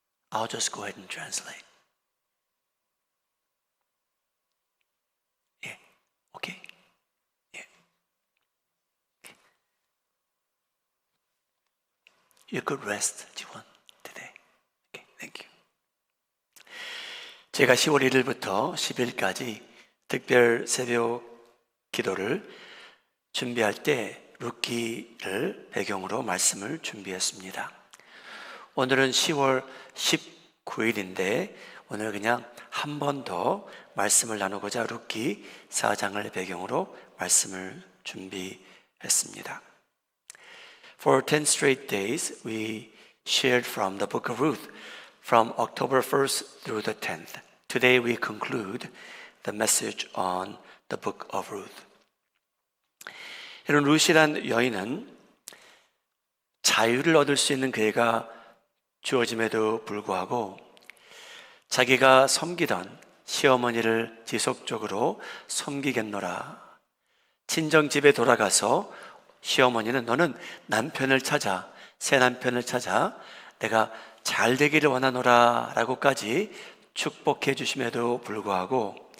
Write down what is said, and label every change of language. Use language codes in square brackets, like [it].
[en] I'll just go ahead and translate. [ko] 예, 오케이. 예. [en] You could rest, 지원, today. Okay, thank you. [ko] 제가 10월 1일부터 10일까지 특별 새벽 기도를 준비할 때 룻기를 배경으로 말씀을 준비했습니다. 오늘은 10월 19일인데 오늘 그냥 한 번 더 말씀을 나누고자 룻기 4장을 배경으로 말씀을 준비했습니다. [en] For 10 straight days we shared from the book of Ruth from October 1st through the 10th. Today we conclude the message on the book of Ruth. [ko] 이런 룻이란 여인은 자유를 얻을 수 있는 기회가 주어짐에도 불구하고 자기가 섬기던 시어머니를 지속적으로 섬기겠노라. 친정집에 돌아가서 시어머니는 너는 남편을 찾아, 새 남편을 찾아 내가 잘 되기를 원하노라 라고까지 축복해 주심에도 불구하고